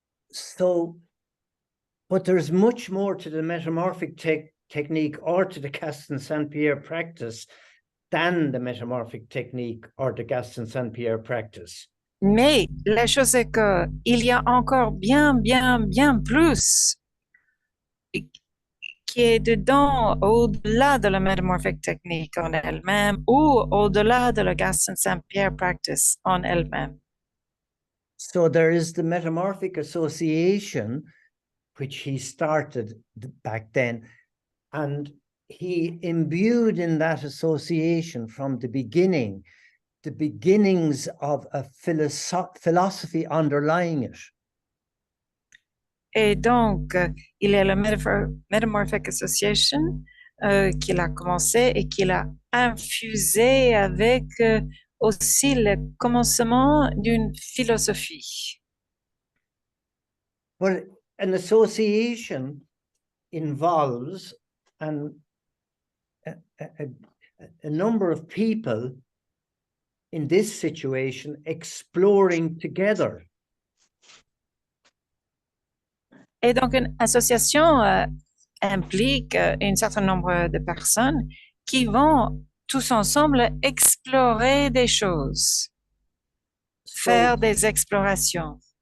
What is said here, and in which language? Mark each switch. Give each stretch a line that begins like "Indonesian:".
English: So, but there's much more to the metamorphic technique or to the Gaston Saint practice than the metamorphic technique or the Gaston Saint practice.
French: Mais la chose est que il y a encore bien plus qui est dedans, au-delà de la métamorphique technique en elle-même ou au-delà de la Gaston Saint practice en elle-même.
English: So there is the metamorphic association, which he started back then, and he imbued in that association from the beginning, the beginnings of a philosophy underlying it.
French: Et donc, il y a la Metamorphic Association qu'il a commencé et qu'il a infusé avec aussi le commencement d'une philosophie.
English: But an association involves a number of people in this situation exploring together.
French: Et donc, une association implique un certain nombre de personnes qui vont tous ensemble explorer des choses, faire des explorations.